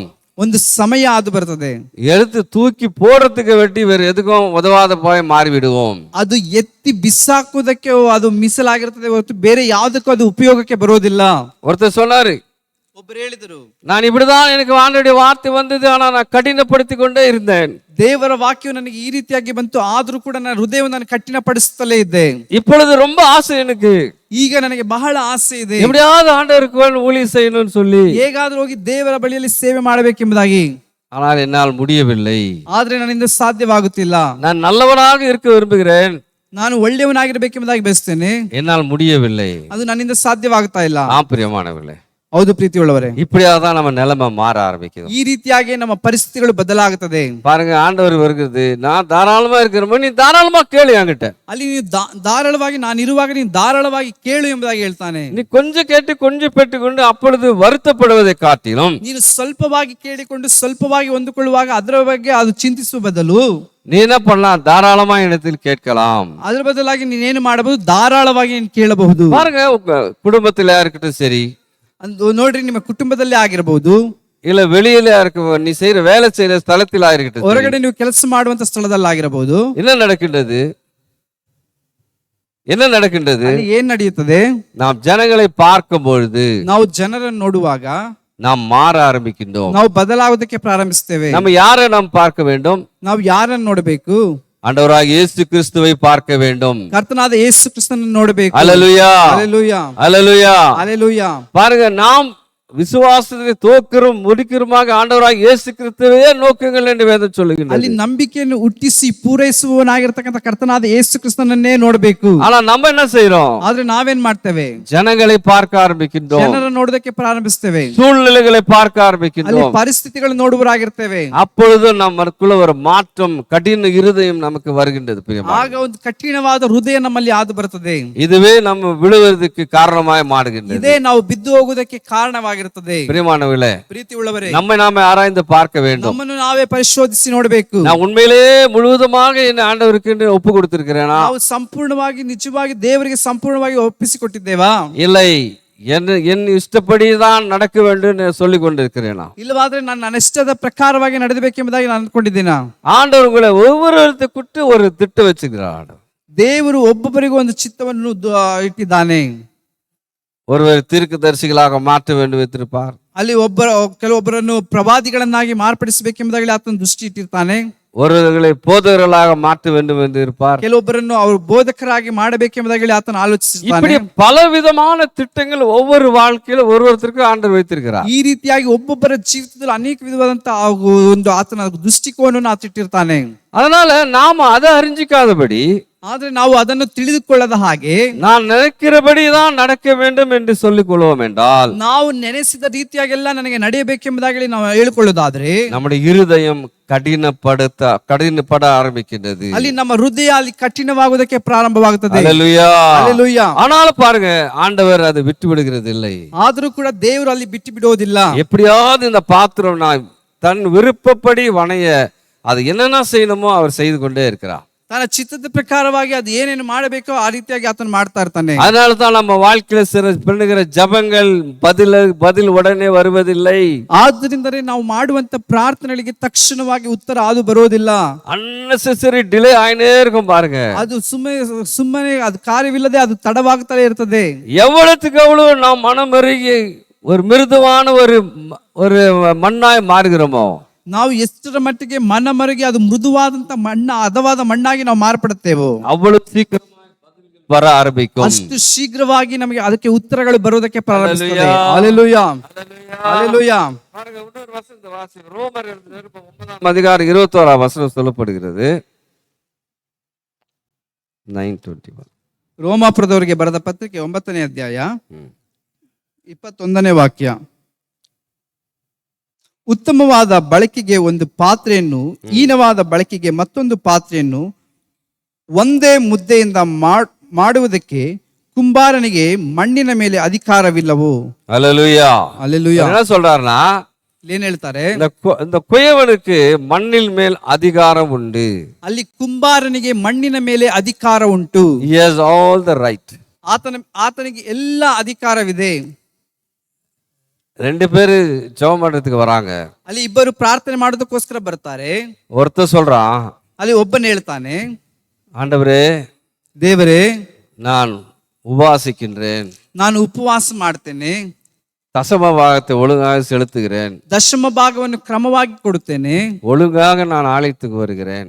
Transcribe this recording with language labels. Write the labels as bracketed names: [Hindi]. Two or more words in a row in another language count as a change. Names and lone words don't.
[Kannada] ಒಂದು ಸಮಯ ಆದು ಬರ್ತದೆ, [Tamil] எடுத்து தூக்கி போடுறதுக்கு வெட்டி வேற எதுக்கும் உதவாத போய் மாறி விடுவோம். [Kannada] ಅದು ಎತ್ತಿ ಬಿಸಾಕುವುದಕ್ಕೆ ಅದು ಮೀಸಲಾಗಿರ್ತದೆ ಹೊರತು ಬೇರೆ ಯಾವುದಕ್ಕೂ ಅದು ಉಪಯೋಗಕ್ಕೆ ಬರೋದಿಲ್ಲ. [Tamil] ஒருத்தர் சொன்னாரு, [Kannada] ಒಬ್ಬರು ಹೇಳಿದರು, [Tamil] நான் இப்படிதான், எனக்கு ஆண்டவருடைய வார்த்தை வந்தது, ஆனா நான் கடினப்படுத்தி கொண்டே இருந்தேன். [Kannada] ದೇವರ ವಾಕ್ಯವು ನನಗೆ ಈ ರೀತಿಯಾಗಿ ಬಂತು, ಆದ್ರೂ ಕೂಡ ನನ್ನ ಹೃದಯವನ್ನು ನಾನು ಕಠಿಣಪಡಿಸುತ್ತಲೇ ಇದ್ದೆ. [Tamil] இப்பொழுது ரொம்ப ஆசை எனக்கு, [Kannada] ಈಗ ನನಗೆ ಬಹಳ ಆಸೆ ಇದೆ, [Tamil] எப்படியாவது ஆண்டவருக்கு ஊழியம் செய்யணும்னு சொல்லி [Kannada] ಹೇಗಾದ್ರೂ ಹೋಗಿ ದೇವರ ಬಳಿಯಲ್ಲಿ ಸೇವೆ ಮಾಡಬೇಕೆಂಬುದಾಗಿ. [Tamil] ஆனால் என்னால் முடியவில்லை. [Kannada] ಆದ್ರೆ ನನ್ನಿಂದ ಸಾಧ್ಯವಾಗುತ್ತಿಲ್ಲ. [Tamil] நான் நல்லவனாக இருக்க விரும்புகிறேன், [Kannada] ನಾನು ಒಳ್ಳೆಯವನಾಗಿರ್ಬೇಕೆಂಬುದಾಗಿ ಬಯಸ್ತೇನೆ, [Tamil] என்னால் முடியவில்லை. [Kannada] ಅದು ನನ್ನಿಂದ ಸಾಧ್ಯವಾಗ್ತಾ ಇಲ್ಲ. [Tamil] பிரியமானவர்களே, [Kannada] ಹೌದು ಪ್ರೀತಿಯುಳ್ಳವರೇ, [Tamil] இப்படியாதான் நம்ம நிலைமை மாற ஆரம்பிக்கும். [Kannada] ಈ ರೀತಿಯಾಗಿ ನಮ್ಮ ಪರಿಸ್ಥಿತಿಗಳು ಬದಲಾಗುತ್ತದೆ. [Tamil] பாருங்க, ஆண்டவர் வருகிறது, நான் தாராளமா இருக்கிற நீ தாராளமா கேளு என்கிட்ட. [Kannada] ಅಲ್ಲಿ ನೀವು ಧಾರಾಳವಾಗಿ ನಾನು ಇರುವಾಗ ನೀನು ಧಾರಾಳವಾಗಿ ಕೇಳು ಎಂಬುದಾಗಿ ಹೇಳ್ತಾನೆ. [Tamil] நீ கொஞ்சம் கேட்டு கொஞ்சம் பெற்றுக்கொண்டு அப்பொழுது வருத்தப்படுவதை காட்டிலும், [Kannada] ನೀನು ಸ್ವಲ್ಪವಾಗಿ ಕೇಳಿಕೊಂಡು ಸ್ವಲ್ಪವಾಗಿ ಹೊಂದಿಕೊಳ್ಳುವಾಗ ಅದರ ಬಗ್ಗೆ ಅದು ಚಿಂತಿಸುವ ಬದಲು [Tamil] நீ என்ன பண்ணலாம், தாராளமா இடத்தில் கேட்கலாம். [Kannada] ಅದರ ಬದಲಾಗಿ ನೀನೇನು ಮಾಡಬಹುದು, ಧಾರಾಳವಾಗಿ ನೀನು ಕೇಳಬಹುದು. [Tamil] பாருங்க, உங்க குடும்பத்துல இருக்கட்டும் சரி, [Kannada] ನೋಡ್ರಿ, ನಿಮ್ಮ ಕುಟುಂಬದಲ್ಲೇ ಆಗಿರಬಹುದು, [Tamil] இல்ல வெளியில இருக்க நீ செய்யற வேலை செய்யற ஸ்தலத்தில் ஆயிருக்கட்டும், [Kannada] ಹೊರಗಡೆ ನೀವು ಕೆಲಸ ಮಾಡುವಂತ ಸ್ಥಳದಲ್ಲಿ ಆಗಿರಬಹುದು. [Tamil] என்ன நடக்கின்றது, [Kannada] ಏನ್ ನಡೆಯುತ್ತದೆ? [Tamil] நாம் ஜனங்களை பார்க்கும் பொழுது, [Kannada] ನಾವು ಜನರನ್ನು ನೋಡುವಾಗ [Tamil] நாம் மாற ஆரம்பிக்கின்றோம். [Kannada] ನಾವು ಬದಲಾಗುವುದಕ್ಕೆ ಪ್ರಾರಂಭಿಸ್ತೇವೆ. [Tamil] நம்ம யாரை நாம் பார்க்க வேண்டும்? [Kannada] ನಾವು ಯಾರನ್ನು ನೋಡಬೇಕು? [Tamil] ஆண்டவராகிய இயேசு கிறிஸ்துவை பார்க்க வேண்டும். [Kannada] ಕರ್ತನಾದ ಯೇಸು ಕ್ರಿಸ್ತನನ್ನು ನೋಡಬೇಕು. [Tamil] அல்லேலூயா, [Kannada] அல்லேலೂಯಾ, [Tamil] அல்லேலூயா, [Kannada] அல்லேலೂಯಾ. [Tamil] பாருங்க, நாம் விசுவாசத்தை தோக்கரும் முடிக்கிறமாக ஆண்டவராகிய இயேசு கிறிஸ்துவையே நோக்குங்கள் என்று வேதம் சொல்லுகிறது. [Kannada] ಅಲ್ಲಿ ನಂಬಿಕೆಯನ್ನು ಹುಟ್ಟಿಸಿ ಪೂರೈಸುವವನಾಗಿರತಕ್ಕಂತ ಕರ್ತನಾದ ಯೇಸು ಕ್ರಿಸ್ತನನ್ನೇ ನೋಡಬೇಕು. [Tamil] ஆனா நம்ம என்ன செய்றோம்? [Kannada] ಆದ್ರೆ ನಾವೇನ್ ಮಾಡ್ತೇವೆ? [Tamil] ஜனங்களை பார்க்க ஆரம்பிக்கின்றோம், [Kannada] ಜನರನ್ನು ನೋಡೋದಕ್ಕೆ ಪ್ರಾರಂಭಿಸ್ತೇವೆ, [Tamil] சூழ்நிலைகளை பார்க்க [Kannada] ಅಲ್ಲಿ [Tamil] ஆரம்பிக்கின்றோம். [Kannada] ಪರಿಸ್ಥಿತಿಗಳು ನೋಡುವರಾಗಿರ್ತೇವೆ. [Tamil] அப்பொழுது நமக்குள்ள ஒரு மாற்றம், கடின இருதயம் நமக்கு வருகின்றது. [Kannada] ಆಗ ಒಂದು ಕಠಿಣವಾದ ಹೃದಯ ನಮ್ಮಲ್ಲಿ ಆದು ಬರುತ್ತದೆ. [Tamil] இதுவே நம்ம விழுவதற்கு காரணமாய் மாறுகின்றது. [Kannada] ಇದೇ ನಾವು ಬಿದ್ದು ಹೋಗುವುದಕ್ಕೆ ಕಾರಣವಾಗಿರುತ್ತದೆ. [Tamil] பிரியமானவர்களே, [Kannada] ಪ್ರೀತಿ ಉಳ್ಳವರೇ, [Tamil] நம்மை நாமே ஆராய்ந்து பார்க்க வேண்டும். [Kannada] ನಮ್ಮನ್ನು ನಾವೇ ಪರಿಶೋಧಿಸಿ ನೋಡಬೇಕು. [Tamil] நான் உண்மையிலேயே முழுவதுமாக என் ஆண்டவருக்கு என்று ஒப்பு கொடுத்திருக்கிறேனா? [Kannada] ನಾವು ಸಂಪೂರ್ಣವಾಗಿ ನಿಜವಾಗಿ ದೇವರಿಗೆ ಸಂಪೂರ್ಣವಾಗಿ ಒಪ್ಪಿಸಿಕೊಟ್ಟಿದ್ದೇವಾ? [Tamil] இல்லை, என் ಇಷ್ಟಪಡಿதான் நடக்க வேண்டும் என்று சொல்லிக் கொண்டிருக்கிறேனா? [Kannada] ಇಲ್ಲವಾದ್ರೆ ನನ್ನ ಇಷ್ಟದ ಪ್ರಕಾರವಾಗಿ ನಡೆಯಬೇಕೆಂಬುದಾಗಿ ನಾನು ಅಂದ್ಕೊಂಡಿದ್ದೀನ? [Tamil] ஆண்டவர் உங்களை ஒவ்வொருத்தருக்கு ஒரு திட்டம் வச்சுக்கிறார். [Kannada] ದೇವರು ಒಬ್ಬೊಬ್ಬರಿಗೂ ಒಂದು ಚಿತ್ತವನ್ನು ಇಟ್ಟಿದ್ದಾನೆ. [Tamil] ஒருவர் தீர்க்கதரிசிகளாக மாற்ற வேண்டும் வைத்திருப்பார். [Kannada] ಅಲ್ಲಿ ಕೆಲವೊಬ್ಬರನ್ನು ಪ್ರವಾದಿಗಳನ್ನಾಗಿ ಮಾರ್ಪಡಿಸಬೇಕೆಂಬುದಾಗಿ ಆತನ ದೃಷ್ಟಿ ಇಟ್ಟಿರ್ತಾನೆ. [Tamil] ஒருவர்களை போதகர்களாக மாற்ற வேண்டும் என்று இருப்பார். [Kannada] ಕೆಲವೊಬ್ಬರನ್ನು ಅವರು ಬೋಧಕರಾಗಿ ಮಾಡಬೇಕೆಂಬುದಾಗಿ ಹೇಳಿ ಆತನು ಆಲೋಚಿಸಿದ್ದಾನೆ. [Tamil] இப்படி பல விதமான திட்டங்கள் ஒவ்வொரு வாழ்க்கையில ஒருவருக்கு ஆண்டவர் வைத்திருக்கிறார். [Kannada] ಈ ರೀತಿಯಾಗಿ ಒಬ್ಬೊಬ್ಬರ ಜೀವಿತದಲ್ಲಿ ಅನೇಕ ವಿಧವಾದಂತಹ ಒಂದು ಆತನ ದೃಷ್ಟಿಕೋನವನ್ನು ಆತಿಟ್ಟಿರ್ತಾನೆ. [Tamil] அதனால நாம அதை அறிஞ்சிக்காதபடி, [Kannada] ಆದ್ರೆ ನಾವು ಅದನ್ನು ತಿಳಿದುಕೊಳ್ಳದ ಹಾಗೆ, [Tamil] நான் நினைக்கிறபடிதான் நடக்க வேண்டும் என்று சொல்லிக் கொள்வோம் என்றால், [Kannada] ನಾವು ನೆನೆಸಿದ ರೀತಿಯಾಗೆಲ್ಲ ನನಗೆ ನಡೆಯಬೇಕೆಂಬುದಾಗಿ ನಾವು ಹೇಳಿಕೊಳ್ಳೋದಾದ್ರೆ [Tamil] நம்முடைய இருதயம் கடினப்பட ஆரம்பிக்கின்றது. [Kannada] ಅಲ್ಲಿ ನಮ್ಮ ಹೃದಯ ಅಲ್ಲಿ ಕಠಿಣವಾಗುವುದಕ್ಕೆ ಪ್ರಾರಂಭವಾಗುತ್ತದೆ. [Tamil] அல்லேலூயா. [Kannada] ಹಲ್ಲೆಲೂಯಾ. [Tamil] ஆனாலும் பாருங்க, ஆண்டவர் அதை விட்டு விடுகிறது இல்லை. [Kannada] ಆದರೂ ಕೂಡ ದೇವರು ಅಲ್ಲಿ ಬಿಟ್ಟು ಬಿಡೋದಿಲ್ಲ. [Tamil] எப்படியாவது இந்த பாத்திரம் நான் தன் விருப்பப்படி வணைய அது என்னென்ன செய்யணுமோ அவர் செய்து கொண்டே இருக்கிறார். [Kannada] ತನ್ನ ಚಿತ್ತದ ಪ್ರಕಾರವಾಗಿ ಅದು ಏನೇನು ಮಾಡಬೇಕೋ ಆ ರೀತಿಯಾಗಿ ಆತನು ಮಾಡ್ತಾ ಇರ್ತಾನೆ. [Tamil] அதனால தான் நம்ம வாழ்க்கையில பண்ணுகிற ஜபங்கள் பதில் உடனே வருவதில்லை. [Kannada] ಆದ್ದರಿಂದಲೇ ನಾವು ಮಾಡುವಂತ ಪ್ರಾರ್ಥನೆಗಳಿಗೆ ತಕ್ಷಣವಾಗಿ ಉತ್ತರ ಅದು ಬರೋದಿಲ್ಲ. [English] unnecessary delay [Tamil] ஆயினே இருக்கும் பாருங்க. [Kannada] ಅದು ಸುಮ್ಮನೆ ಅದು ಕಾರ್ಯವಿಲ್ಲದೆ ಅದು ತಡವಾಗ್ತಾನೆ ಇರ್ತದೆ. [Tamil] எவ்வளவுக்கு எவ்வளவு நாம் மனமருகி ஒரு மிருதுவான ஒரு மண்ணாய் மாறுகிறோமோ, [Kannada] ನಾವು ಎಷ್ಟರ ಮಟ್ಟಿಗೆ ಮನಮರುಗಿ ಅದು ಮೃದುವಾದಂತ ಹದವಾದ ಮಣ್ಣಾಗಿ ನಾವು ಮಾರ್ಪಡುತ್ತೇವೋ, [Tamil] அவ்வளவு சீக்கிரமாய் பதில்கள் வர ஆரம்பிக்கும். [Kannada] ಅಷ್ಟು ಶೀಘ್ರವಾಗಿ ನಮಗೆ ಅದಕ್ಕೆ ಉತ್ತರಗಳು ಬರೋದಕ್ಕೆ ಪ್ರಾರಂಭಿಸುತ್ತದೆ. ಹಲ್ಲೆಲೂಯಾ. ಹಲ್ಲೆಲೂಯಾ. [Tamil] பாருங்க, இன்னொரு வசனத்தை வாசி. ரோமர் 9ஆம் அதிகாரம் 21ஆம் வசனம் சொல்லப்படுகிறது. 9:21. [Kannada] ರೋಮಾಪುರದವರಿಗೆ ಬರೆದ ಪತ್ರಿಕೆ 9ನೇ ಅಧ್ಯಾಯ 21ನೇ ವಾಕ್ಯ. ಉತ್ತಮವಾದ ಬಳಕೆಗೆ ಒಂದು ಪಾತ್ರೆಯನ್ನು, ಹೀನವಾದ ಬಳಕೆಗೆ ಮತ್ತೊಂದು ಪಾತ್ರೆಯನ್ನು ಒಂದೇ ಮುದ್ದೆಯಿಂದ ಮಾಡುವುದಕ್ಕೆ ಕುಂಬಾರನಿಗೆ ಮಣ್ಣಿನ ಮೇಲೆ ಅಧಿಕಾರವಿಲ್ಲವೋ? [Tamil] அல்லேலூயா. அல்லேலூயா. என்ன சொல்றாருன்னா, [Kannada] ಏನ್ ಹೇಳ್ತಾರೆ? [Tamil] இந்த குயவனுக்கு மண்ணில் மேல் அதிகாரம் உண்டு. [Kannada] ಅಲ್ಲಿ ಕುಂಬಾರನಿಗೆ ಮಣ್ಣಿನ ಮೇಲೆ ಅಧಿಕಾರ ಉಂಟು. [English] He has all the right. [Kannada] ಆತನಿಗೆ ಎಲ್ಲ ಅಧಿಕಾರವಿದೆ. [Tamil] ரெண்டு பேரு ஜெபம் பண்றதுக்கு வராங்க. [Kannada] ಅಲ್ಲಿ ಇಬ್ಬರು ಪ್ರಾರ್ಥನೆ ಮಾಡೋದಕ್ಕೋಸ್ಕರ ಬರ್ತಾರೆ. [Tamil] ஒருத்தர் சொல்றான், [Kannada] ಅಲ್ಲಿ ಒಬ್ಬನ ಹೇಳ್ತಾನೆ, [Tamil] ஆண்டவரே, [Kannada] ದೇವರೇ, [Tamil] நான் உபவாசிக்கின்றேன், [Kannada] ನಾನು ಉಪವಾಸ ಮಾಡ್ತೇನೆ, [Tamil] தசம பாகத்தை ஒழுங்காக செலுத்துகிறேன், [Kannada] ದಶಮ ಭಾಗವನ್ನು ಕ್ರಮವಾಗಿ ಕೊಡುತ್ತೇನೆ, [Tamil] ஒழுங்காக நான் ஆலயத்துக்கு வருகிறேன்,